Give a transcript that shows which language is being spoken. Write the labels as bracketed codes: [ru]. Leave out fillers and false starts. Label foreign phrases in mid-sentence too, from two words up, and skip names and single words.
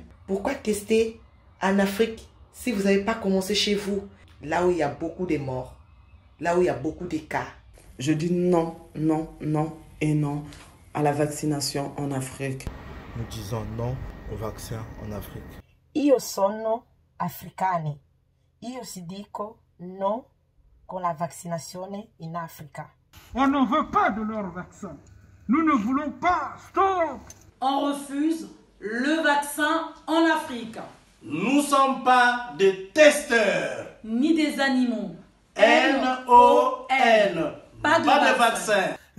[fr] Pourquoi tester en Afrique si vous n'avez pas commencé chez vous, là où il y a beaucoup de morts, là où il y a beaucoup de cas? Je dis non, non, non et non à la vaccination en Afrique. Nous disons non au vaccin en Afrique. [it] Io sono africani. Io si dico no con la vaccinazione in Africa. [fr] On ne veut pas de leur vaccin. Nous ne voulons pas. Stop. On refuse le vaccin en Afrique. Nous ne sommes pas des ni des animaux. N-O-N. Pas de vaccin.